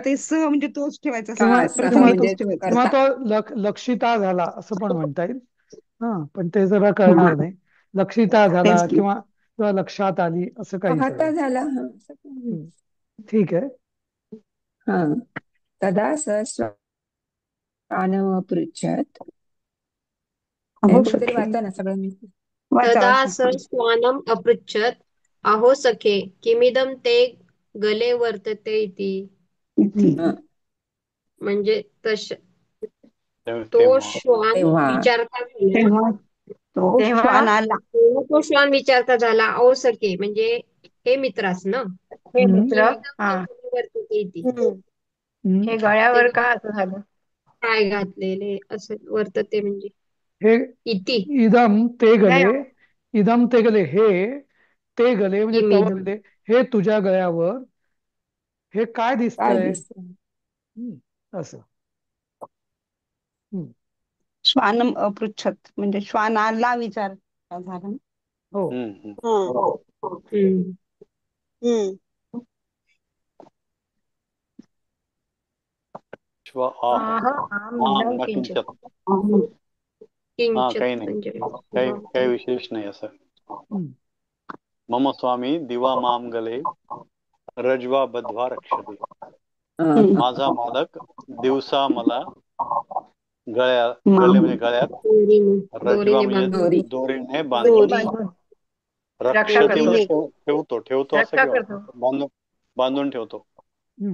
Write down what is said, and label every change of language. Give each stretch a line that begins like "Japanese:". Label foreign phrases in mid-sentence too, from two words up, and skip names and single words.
Marathi: जर ते सह म्हणजे तोच ठेवायचा असेल किंवा तर सहा प्रथम किंवा म्हणजे तोच ठेवायचा किंवा करता तो लक्षिता झाला असं पण म्हणता येईल हा पण ते जरा हा कळणार नाही लक्षिता झाला तेच की किंवा किंवा लक्षात आली असं काही पाहता चालेल झाला हा असं पण. हम्म. ठीक आहे
Sanskrit: हा तदा स श्वानमपृच्छत् हे अहो
Marathi: कोणतरी
Sanskrit: सखे
Marathi: वाचा ना सगळं मी वाचा
Sanskrit: तदा
Marathi: वाचा
Sanskrit: स श्वानम् अपृच्छत् अहो सखे किमिदं ते गले वर्तते इति.
Marathi: इथे हा म्हणजे तो तेव्हा श्वान तेव्हा विचारता झाला तेव्हा तो तेव्हा श्वान आला. तो श्वान विचारता झाला ओ सखे म्हणजे हे मित्रास ना हे हम्म, मित्र हा
Sanskrit: वर्तते इति.
Marathi: हम्म. हम्म. हे गळ्यावर का असं झालं? काय घातलेले असं वर्तते म्हणजे हे
Sanskrit: इति इदम ते
Marathi: नाही
Sanskrit: गले, इदम ते गले, हे ते गले म्हणजे तव इमिदम. गले,
Marathi: हे तुझ्या गळ्यावर हे काय काय दिसतंय? दिसत असं. हम्म.
Sanskrit: श्वान अपृच्छत
Marathi: म्हणजे श्वानाला विचार झाला ना. हो. हम्म. हा. हम्म. हम्म.
Sanskrit: श्व आह आम आम न न किंचित. किंचत. किंचित
Marathi: काही नाही, म्हणजे काही विशेष नाही असं. हम्म.
Sanskrit: मम स्वामी दिवा माम गले रजवा बध्वा रक्षते.
Marathi: माझा मालक दिवसा मला गले म्हणजे गळ्यात रजवा दोरीने म्हणजे दोरी दोरीने बांधून दोरी बांधून रक्षा रक्षते करतो. म्हणजे ठेवतो असं रक्षा किंवा करतो. बांधून ठेवतो. हम्म.